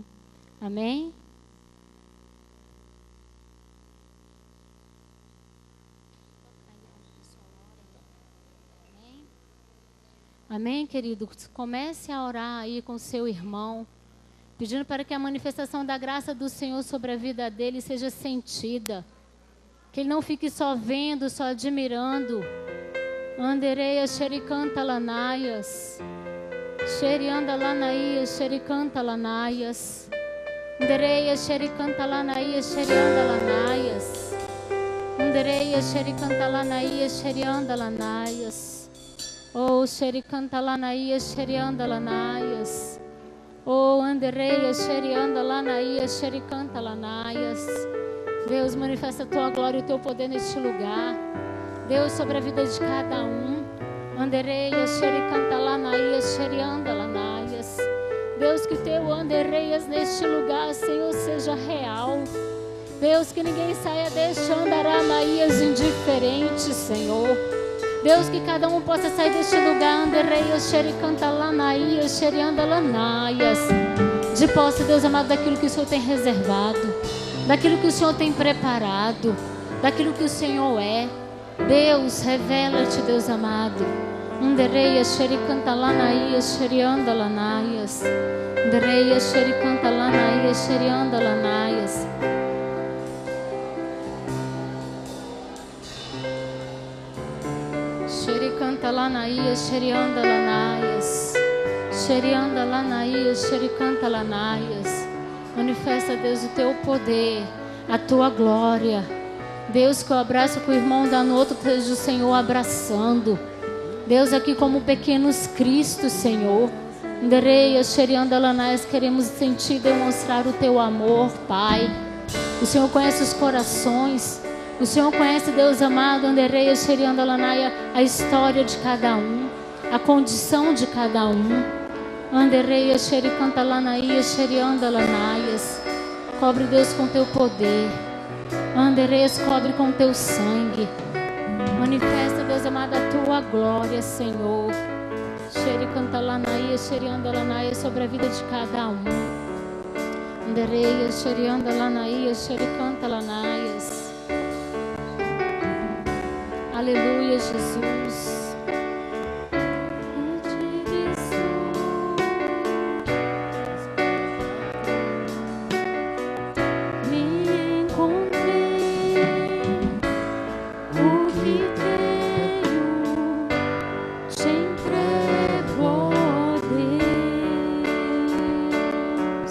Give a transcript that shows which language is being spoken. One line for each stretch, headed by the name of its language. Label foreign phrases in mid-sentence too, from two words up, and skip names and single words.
Portuguese: Amém? Amém, querido? Comece a orar aí com seu irmão, pedindo para que a manifestação da graça do Senhor sobre a vida dele seja sentida. Que ele não fique só vendo, só admirando. Andereia xericanta lanaias. Xerianda lanaias, xericanta lanaias. Andereia xericanta lanaias, xerianda lanaias. Andereia xericanta lanaias, xerianda lanaias. Oh, xericanta lanaias, xerianda lanaias. Oh, andereia xerianda lanaias, xericanta lanaias. Deus, manifesta a tua glória e o teu poder neste lugar. Deus, sobre a vida de cada um. Andereia xericanta lanaias, xerianda lanaias. Deus, que teu andereias neste lugar, Senhor, seja real. Deus, que ninguém saia deixando aramaias indiferentes, Senhor. Deus, que cada um possa sair deste lugar, andereias, xericanta lanaias, xerianda lanaias, de posse, Deus amado, daquilo que o Senhor tem reservado, daquilo que o Senhor tem preparado, daquilo que o Senhor é. Deus, revela-te, Deus amado. Andereias, xericanta lanaias, xerianda lanaias. Andereias, xericanta lanaias, xerianda lanaias. Xericanta lanaias, xerianda lanaias. Xerianda lanaias, xericanta lanaias. Manifesta, Deus, o teu poder, a tua glória. Deus, que o abraço que o irmão dá no outro, seja o Senhor abraçando. Deus, aqui como pequenos Cristos, Senhor. Andereias, xerianda lanaias, queremos sentir e demonstrar o teu amor, Pai. O Senhor conhece os corações. O Senhor conhece, Deus amado, andereia, xerianda lanaia, a história de cada um, a condição de cada um. Andereia, xericanta lanaia, xerianda lanaias. Cobre, Deus, com teu poder. Andereias, cobre com teu sangue. Manifesta, Deus amado, a tua glória, Senhor. Xericanta lanaia, xerianda lanaia, sobre a vida de cada um. Andereia, xerianda lanaia, xericanta lanaias. Aleluia, Jesus. Me encontrei o que tenho, te entrego, ó Deus.